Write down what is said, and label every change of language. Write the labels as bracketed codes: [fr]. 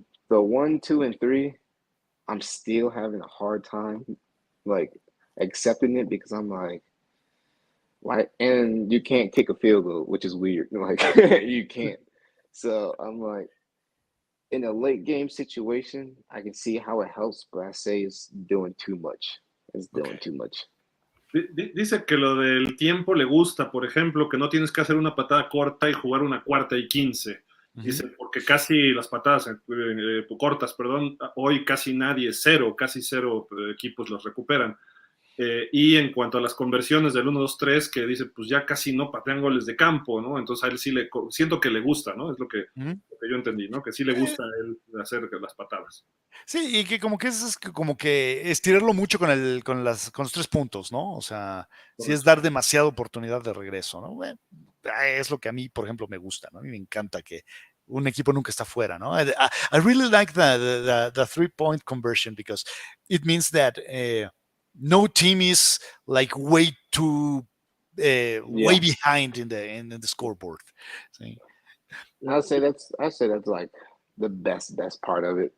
[en] The 1, 2, and 3, I'm still having a hard time accepting it, because I'm why? And you can't kick a field goal, which is weird. You can't. So I'm in a late game situation, I can see how it helps, but I say it's doing too much. It's doing too much. [es] Dice que lo del tiempo le gusta, por ejemplo, que no tienes que hacer una patada corta y jugar una 4ª y 15. Dice, porque casi las patadas cortas, hoy casi cero equipos los recuperan. Y en cuanto a las conversiones del 1-2-3, que dice, pues ya casi no patean goles de campo, ¿no? Entonces a él sí siento que le gusta, ¿no? Es lo que yo entendí, ¿no? Que sí le gusta a él hacer las patadas. Sí, y que como que es como que estirarlo mucho con los 3 puntos, ¿no? O sea, sí es Correcto. dar demasiada oportunidad de regreso, ¿no? Bueno, es lo que a mí, por ejemplo, me gusta, ¿no? A mí me encanta que un equipo nunca está fuera, ¿no? [en] I really like the 3-point conversion because it means that no team is like way Yeah, behind in the scoreboard. [es] ¿Sí? [en] I say that's like the best part of it.